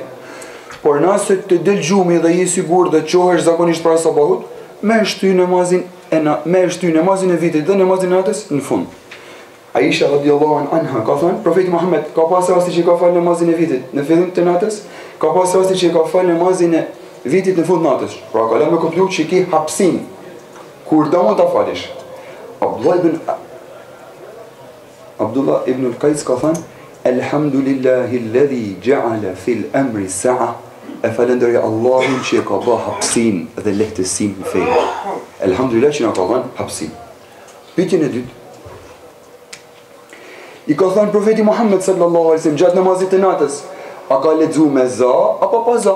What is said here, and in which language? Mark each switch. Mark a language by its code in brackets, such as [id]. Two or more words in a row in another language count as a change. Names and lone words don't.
[sq] Por nëse të del gjumi dhe je sigur dhe qohesh zakonisht para sabahut, me shty namazin e vitit dhe namazin e natës në fund. Aisha [ar] رضي الله عنها [sq] ka thënë, profeti Muhammed ka pas rasti që ka falë namazin e vitit në fillim të natës, ka pas rasti që ka falë namazin e vitit në fund natës. Pra ka lëmë me kuptu që ki hapsin kur do mund ta falish. [ar] Abdullah ibn al-Qais [sq] ka thënë: [ar] "الحمد لله الذي جعل في الأمر سعة." [sq] E falenderoj Allahun që ka bë hapsin dhe lehtësim në fe. Elhamdulillah që na ka dhënë hapsin. Pyetjen e dytë. I ka thënë profeti Muhammed [ar] صلى الله عليه وسلم [sq] gjatë namazit të natës, a ka lexuar me za apo pa za?